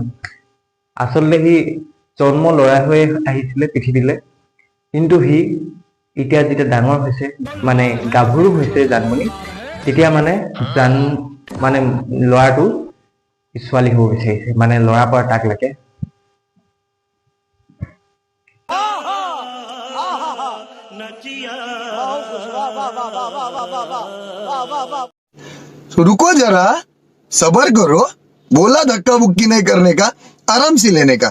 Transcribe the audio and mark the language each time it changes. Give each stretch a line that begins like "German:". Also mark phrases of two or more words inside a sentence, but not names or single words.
Assamese: আচলতে সি জন্ম ল'ৰা হৈ আহিছিলে পৃথিৱীলে, কিন্তু সি এতিয়া যেতিয়া ডাঙৰ হৈছে, মানে গাভৰু হৈছে জানমনি, তেতিয়া মানে ল'ৰাটো ছোৱালী হ'ব বিচাৰিছে, মানে ল'ৰাৰ পৰা তাক লাগে।
Hindi: तो रुको जरा, सबर करो। बोला धक्का बुक्की नहीं करने का, आराम से लेने का।